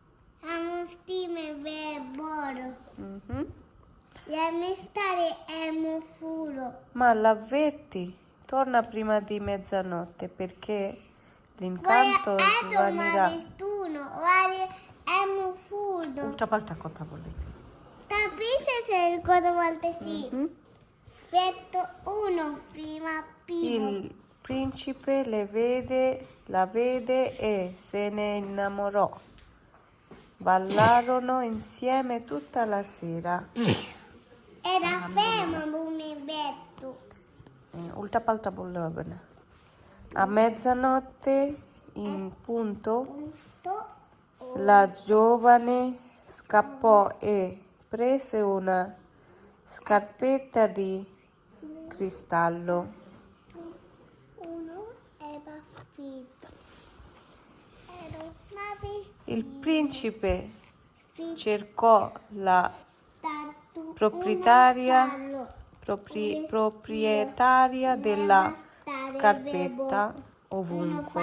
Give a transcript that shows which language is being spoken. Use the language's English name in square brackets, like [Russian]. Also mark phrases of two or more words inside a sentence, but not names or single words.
[Italian] Ma l'avvertì, torna prima di mezzanotte perché l'incanto svanirà. [Bangla] Ultra কথা বলে। [Italian] Il principe la vede e se ne innamorò. Ballarono insieme tutta la sera. Era fermo Berto. [Bangla] Ultra বললে হবে না। [Italian] A mezzanotte in punto la giovane scappò e prese una scarpetta di cristallo. Il principe cercò la proprietaria della scarpetta ovunque.